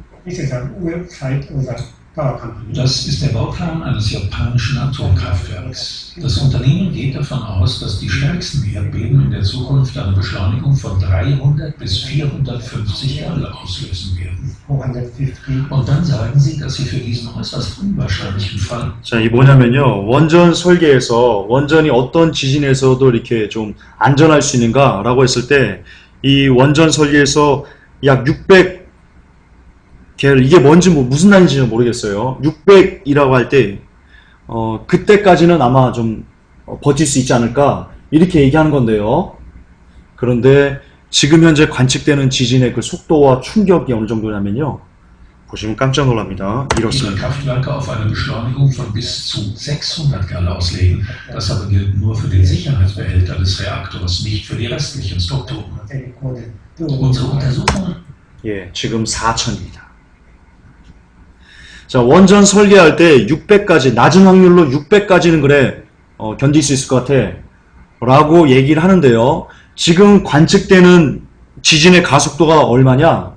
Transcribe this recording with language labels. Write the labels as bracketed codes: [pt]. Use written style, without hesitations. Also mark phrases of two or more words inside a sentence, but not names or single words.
[de] Das ist der Bauplan eines japanischen Atomkraftwerks. Das Unternehmen geht davon aus, dass die stärksten Erdbeben in der Zukunft eine Beschleunigung von 300 bis 450 Jahre auslösen werden. Und dann sagen sie, dass sie für diesen äußerst unwahrscheinlichen Fall [ko] 자, 이게 뭐냐면요. 원전 설계에서 원전이 어떤 지진에서도 이렇게 좀 안전할 수 있는가라고 했을 때 이 원전 설계에서 약 600 이게 뭔지 무슨 단위인지 모르겠어요. 600이라고 할 때 그때까지는 아마 좀 버틸 수 있지 않을까 이렇게 얘기하는 건데요. 그런데 지금 현재 관측되는 지진의 그 속도와 충격이 어느 정도냐면요. 보시면 깜짝 놀랍니다. ihre 이렇습니다. [de] Kraftwerke auf eine Beschleunigung von bis zu 600 Grad auslegen. Das aber gilt nur für den Sicherheitsbehälter des Reaktors, nicht für die restlichen Strukturen. Unsere Untersuchungen [ko] 예, 지금 4000입니다. 자, 원전 설계할 때 600까지, 낮은 확률로 600까지는 그래, 견딜 수 있을 것 같아. 라고 얘기를 하는데요. 지금 관측되는 지진의 가속도가 얼마냐?